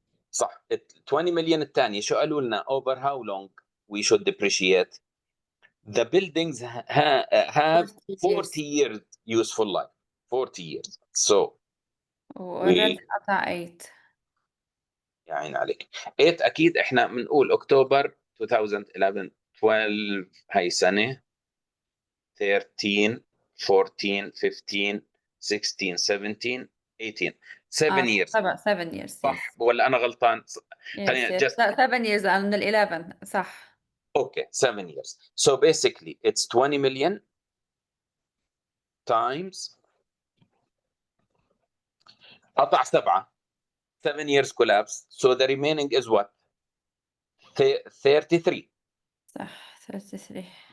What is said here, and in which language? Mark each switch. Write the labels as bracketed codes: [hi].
[ar] صح. [en] 20 million [ar] الثاني شو قالوا لنا [en] over how long we should depreciate? The buildings have 40 years useful life. 40 years. So already [ar] قطع 8. يا عين عليك. 8 اكيد احنا بنقول اكتوبر 2011 12 هاي سنه 13 14 15 16 17 18 [en] 7 years. 7 years. [ar] صح ولا انا غلطان؟ [en] Yes. 7 years [ar] من ال 11 صح. [en] Okay, 7 years. So basically it's 20 million times [ar] قطع [en] 7 years collapse. So the remaining is what? 33. [ar] صح 33.